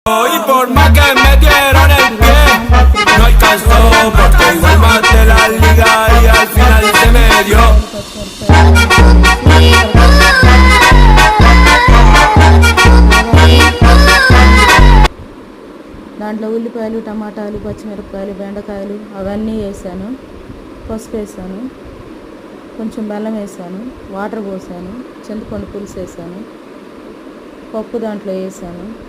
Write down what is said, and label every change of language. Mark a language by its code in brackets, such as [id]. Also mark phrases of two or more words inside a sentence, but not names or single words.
[es] Y por más que me dieron el pie, no alcanzó porque igual maté la liga y al final se me dio. [te] దాంట్లో ఉల్లిపాయలు, టమాటాలు, పచ్చిమిరపకాయలు, బెండకాయలు అవన్నీ వేసాను. పసుపు వేసాను, కొంచెం బెల్లం వేసాను, వాటర్ పోసాను, చింతపండు పులుసు వేసాను, పప్పు దాంట్లో వేసాను.